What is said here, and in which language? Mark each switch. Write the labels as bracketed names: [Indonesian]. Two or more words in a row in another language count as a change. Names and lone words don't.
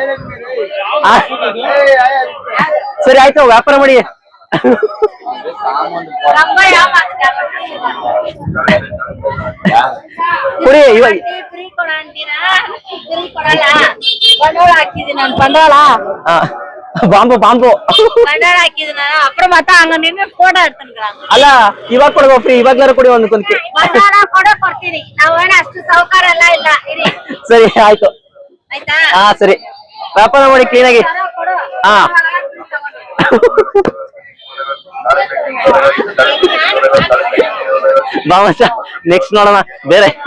[Kannada] ಸರಿ ಆಯ್ತು, ವ್ಯಾಪಾರ ಮಾಡಿ. ಕುಡಿ ಇವಾಗ. ಬಂಡವಾಳ ಬಾಂಬು ಬಾಂಬು [Tamil] அப்புறம் பார்த்தா அங்க நின்னு போட்டோ எடுத்துக்கிறாங்க. [Kannada] ಅಲ್ಲ ಇವಾಗ ಕೊಡುವ ಫ್ರೀ, ಇವಾಗ್ಲಾರು ಕೊಡಿ ಒಂದು ಕುಂತಿ. ಬಂಡವಾಳ ಕೊಡ್ತೀನಿ, ನಾವೇನ ಅಷ್ಟು ಸೌಕರ್ಯ ಎಲ್ಲ ಇಲ್ಲ. ಸರಿ ಆಯ್ತು, ಆಯ್ತಾ? ಹಾ ಸರಿ, ವ್ಯಾಪಾರ ಮಾಡಿ ಕ್ಲೀನ್ ಆಗಿ. ಹಾ ಬಾಮಸ ನೆಕ್ಸ್ಟ್ ನೋಡೋಣ ಬೇರೆ.